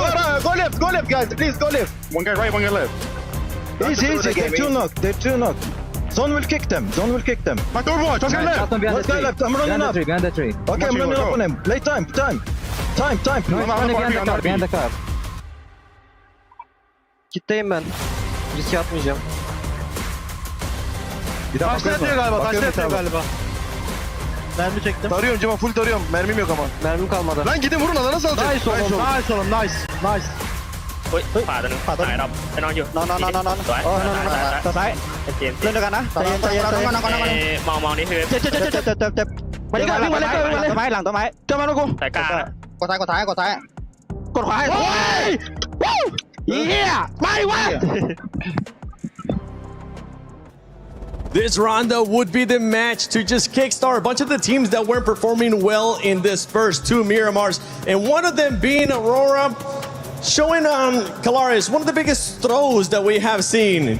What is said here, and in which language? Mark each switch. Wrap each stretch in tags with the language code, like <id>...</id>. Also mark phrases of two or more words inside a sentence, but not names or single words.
<en>Go left, guys. Please, go left. One guy right, one guy left. Easy. They're 2 knocked. Zone will kick them. My third watch, one guy left. One guy left. I'm running up. Behind the tree. Okay, I'm running up on him. Play time. No, behind behind the car.</en> <tr>Kitleyim ben. Riske atmayacağım. Bir daha Taşla yatıyor galiba. Mermi çektim. Tarıyorum Cema, full tarıyorum. Mermim yok ama. Mermim kalmadı. Lan gidin vurun, alana nasıl alacak? Nice oğlum. Nice.</tr> <th>เฮ้ยขวาตัวหนึงขวาตายเราไปนอนอยู่ นอน สวย ต่อซ้าย เกม เล่นด้วยกันนะใจเย็น มองนี่คือ เจ็บไปเลยวิ่งมาเลยต้นไม้หลังต้นไม้เจอมาแล้วกู สายกลาง กดซ้ายกดขวาให้เฮียไม่วะ</th> <en>This rondo would be the match to just kickstart a bunch of the teams that weren't performing well in this first 2 Miramars, and one of them being Aurora, showing on Kalaris one of the biggest throws that we have seen.</en>